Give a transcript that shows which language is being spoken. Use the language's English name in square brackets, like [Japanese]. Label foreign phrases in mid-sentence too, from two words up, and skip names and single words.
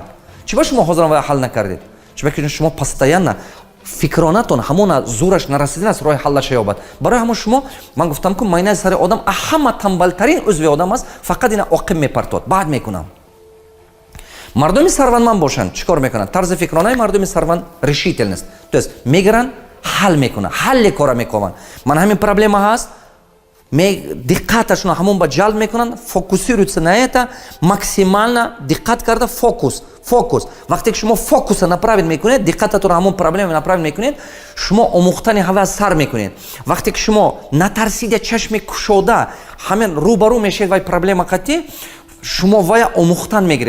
[Tajik] чиба шумо ҳозирам ва ҳал накардед? чиба ки шумо постоянно фикронатон ҳамона зӯраш нарасидан аст роҳи ҳаллаша ёбад. барои ҳамон шумо ман гуфтам ки майнаи сари одам ҳама тамбалтарин узви одам аст, фақат ина оқим мепартод. баъд мекунам. мардуми сарватманд бошанд чӣ кор мекунанд? тарзи фикронаи мардуми сарватманд решительность. [Russian] то есть [Tajik] мегиранд ҳал мекунанд, ҳалли кора мекунанд. ман ҳамин проблема ҳаст, диққаташон ҳамон ба ҷалб мекунанд, [Russian] фокусируются на это, максимально [Tajik] диққат карда фокус. вақте ки шумо фокуса направит мекунед, диққататонро ҳамон проблема направит мекунед, шумо омӯхтани ҳаве аз сар мекунед. вақте ки шумо натарсида чашми кушода ҳамин рӯбарӯ мешавед вай проблема қатӣ, шумо вая омӯхтан мегиред.